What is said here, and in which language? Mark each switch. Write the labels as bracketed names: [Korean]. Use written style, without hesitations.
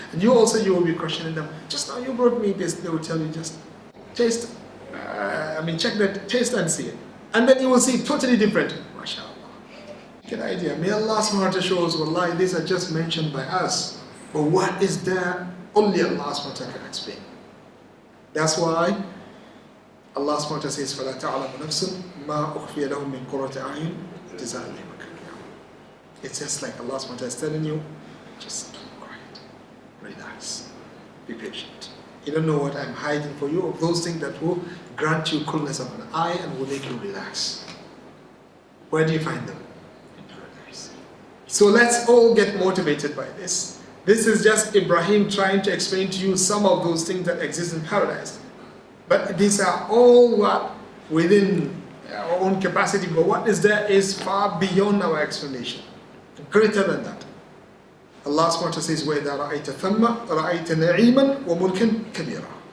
[English] And you will be questioning them. Just now you brought me this. They will tell you, just taste, check that, taste and see it. And then you will see totally different. MashaAllah. Good idea. May Allah subhanahu wa ta'ala show us, wallahi, these are just mentioned by us. But what is there? Only Allah subhanahu wa ta'ala can explain. That's why Allah subhanahu wa ta'ala says, [Arabic] فَلَا تَعْلَمُ نَفْسٌ مَا أُخْفِيَ لَهُم مِّن قُرَّةِ أَعْيُنٍ جَزَاءً بِمَا كَانُوا يَعْمَلُونَ. [English] It's just like Allah subhanahu wa ta'ala is telling you, just keep quiet, relax, be patient. You don't know what I'm hiding for you of those things that will grant you coolness of an eye and will make you relax. Where do you find them? In paradise. So let's all get motivated by this. This is just Ibrahim trying to explain to you some of those things that exist in paradise. But these are all what within our own capacity, but what is there is far beyond our explanation, greater than that. Allah subhanahu wa ta'ala says, [Arabic] وَإِذَا رَأَيْتَ ثَمَّ رَأَيْتَ نَعِيمًا وَمُلْكًا كَبِيرًا.